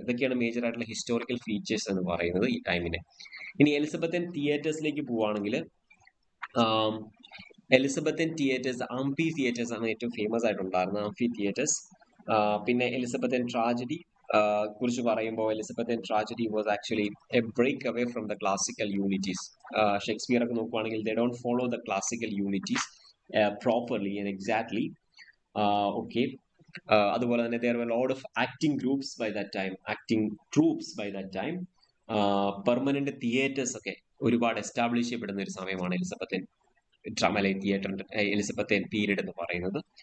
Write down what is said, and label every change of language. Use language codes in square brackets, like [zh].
[ml] ഇതൊക്കെയാണ് മേജർ ആയിട്ടുള്ള historical features എന്ന് പറയുന്നത് ഈ ടൈമിനെ. ഇനി എലിസബത്തൻ തിയേറ്റേഴ്സിലേക്ക് പോവുകയാണെങ്കിൽ എലിസബത്തൻ തിയേറ്റേഴ്സ്, ആംഫി തിയേറ്റേഴ്സ് ആണ് ഏറ്റവും ഫേമസ് ആയിട്ടുണ്ടായിരുന്നത്, ആംഫി തിയേറ്റേഴ്സ്. [en] പിന്നെ Elizabethan tragedy കുറിച്ച് പറയുമ്പോൾ Elizabethan tragedy was actually a break away from the classical unities. Shakespeare [ml] ഒക്കെ നോക്കുവാണെങ്കിൽ [en] They don't follow the classical unities properly and exactly. Okay, [ml] അതുപോലെ തന്നെ [en] there were a lot of acting groups by that time, acting troops by that time. [ml] Permanent theatres ഒക്കെ ഒരുപാട് establish ചെയ്യപ്പെടുന്ന ഒരു സമയമാണ് Elizabethan drama തിയേറ്ററിന്റെ എലിസബത്തൻ പീരീഡ് എന്ന് പറയുന്നത്.